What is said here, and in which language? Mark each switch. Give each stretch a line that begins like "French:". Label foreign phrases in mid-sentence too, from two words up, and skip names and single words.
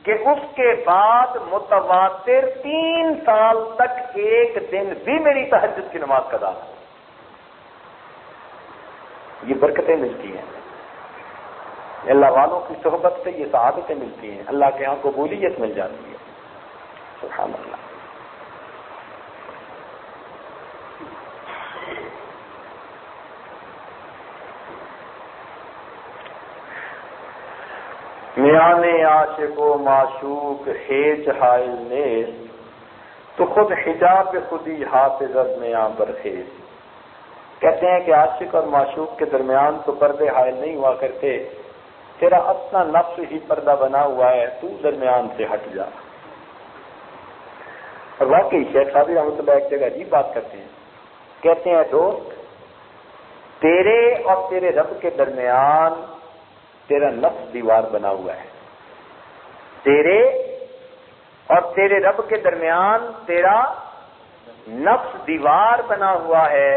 Urdu: کہ اس کے بعد متواتر 3 سال تک ایک دن بھی میری تہجد کی نماز قضا نہ ہو۔ یہ برکتیں ملتی ہیں، اللہ والوں کی صحبت سے یہ سعادتیں ملتی ہیں، اللہ کے ہاں قبولیت مل جاتی ہے۔
Arabic: سبحان اللہ۔
Persian: میانے عاشق و معشوق ہیج حائل نیز، تو خود حجاب خودی حافظ از میاں برخیز۔
Urdu: کہتے ہیں کہ عاشق اور معشوق کے درمیان تو پردے حائل نہیں ہوا کرتے، تیرا اپنا نفس ہی پردہ بنا ہوا ہے، تو درمیان سے ہٹ جا۔ اور واقعی شیخ صابری
Arabic: رحمۃ اللہ
Urdu: ایک جگہ عجیب بات کرتے ہیں، کہتے ہیں دوست، تیرے اور تیرے رب کے درمیان تیرا نفس دیوار بنا ہوا ہے، تیرے اور تیرے رب کے درمیان تیرا نفس دیوار بنا ہوا ہے۔